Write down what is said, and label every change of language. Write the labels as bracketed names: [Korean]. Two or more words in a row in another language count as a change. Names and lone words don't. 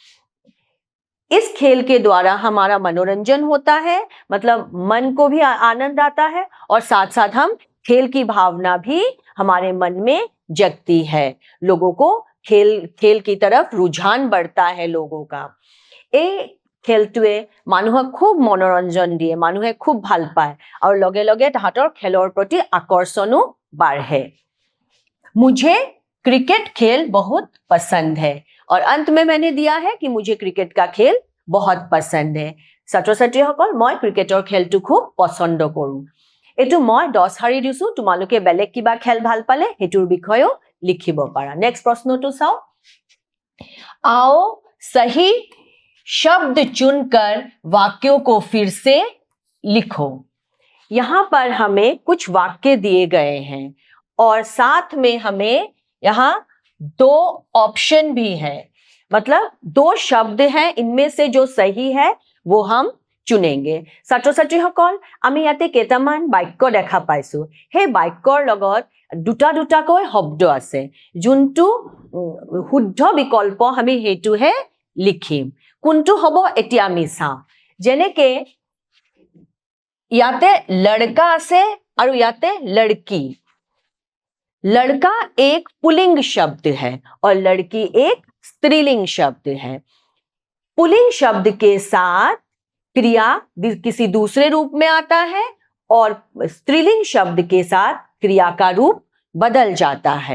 [Hindi] इस खेल के द्वारा हमारा मनोरंजन होता है, मतलब मन को भी आनंद आता है और साथ साथ हम खेल की भावना भी हमारे मन में जगती है। लोगों को खेल की तरफ रुझान बढ़ता है लोगों का। [Assamese] এই খেলটোৱে মানুহক খুব মনোৰঞ্জন দিয়ে, মানুহে খুব ভাল পায় और लगे लगे তাহাঁতৰ খেলৰ প্ৰতি আকৰ্ষণো বাঢ়ে। [Hindi] मुझे क्रिकेट खेल बहुत पसंद है। और अंत में मैंने दिया है कि मुझे क्रिकेट का खेल बहुत पसंद है। [Assamese] ছাত্ৰ ছাত্ৰীসকল, মই ক্ৰিকেটৰ খেলটো খুব পছন্দ কৰোঁ। এটো মই 10 শাৰী দিছো, তোমালোকে বেলেগ কিবা খেল ভাল পালে হেতুৰ বিষয়েও লিখিব পাৰা। নেক্সট প্ৰশ্নটো চাও। [Hindi] आओ सही शब्द चुनकर वाक्यों को फिर से लिखो। यहाँ पर हमें कुछ वाक्य दिए गए हैं और साथ में हमें यहाँ 2 ऑप्शन भी है, मतलब 2 शब्द हैं, इनमें से जो सही है वो हम चुनेंगे। [Assamese] ছাত্ৰ ছাত্ৰীসকল, আমি ইয়াতে কেইটামান বাক্য দেখা পাইছো। সেই বাক্যৰ লগত দুটাকৈ শব্দ আছে। যোনটো শুদ্ধ বিকল্প আমি হেতুহে লিখিম। কোনটো হ'ব এতিয়া আমি চাওঁ। যেনেকে ইয়াতে লড়কা আছে আৰু ইয়াতে লড়কি। [Hindi] लड़का एक पुल्लिंग शब्द है और लड़की एक स्त्रीलिंग शब्द है। पुल्लिंग शब्द के साथ क्रिया किसी दूसरे रूप में आता है और स्त्रीलिंग शब्द के साथ क्रिया का रूप बदल जाता है।